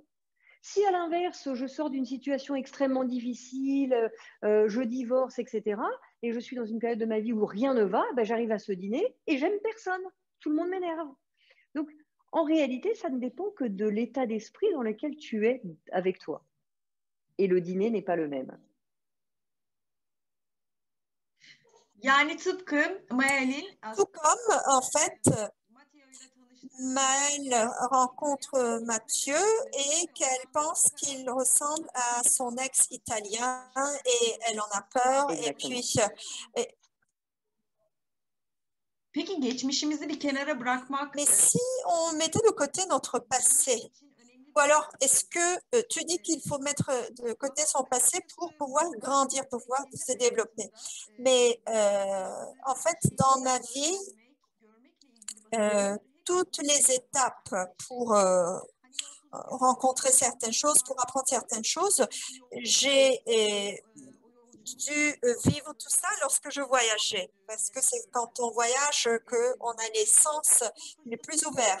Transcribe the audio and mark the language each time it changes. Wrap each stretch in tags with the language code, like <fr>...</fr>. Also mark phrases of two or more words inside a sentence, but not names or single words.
<fr>Si à l'inverse, je sors d'une situation extrêmement difficile, je divorce, etc., et je suis dans une période de ma vie où rien ne va, ben j'arrive à ce dîner et j'aime personne. Tout le monde m'énerve. Donc, en réalité, ça ne dépend que de l'état d'esprit dans lequel tu es avec toi. Et le dîner n'est pas le même.</fr> <tr>Yani tıpkı Mayal'in</tr> <fr>Tout comme, en fait, Maëlle rencontre Mathieu et qu'elle pense qu'il ressemble à son ex italien et elle en a peur. Exactement. Et puis,</fr> <tr>Peki geçmişimizi bir kenara bırakmak</tr> <fr>mais si on mettait de côté notre passé, ou alors est-ce que tu dis qu'il faut mettre de côté son passé pour pouvoir grandir, pour pouvoir se développer? Mais en fait, dans ma vie, toutes les étapes pour rencontrer certaines choses, pour apprendre certaines choses, j'ai dû vivre tout ça lorsque je voyageais, parce que c'est quand on voyage qu'on a les sens les plus ouverts.</fr>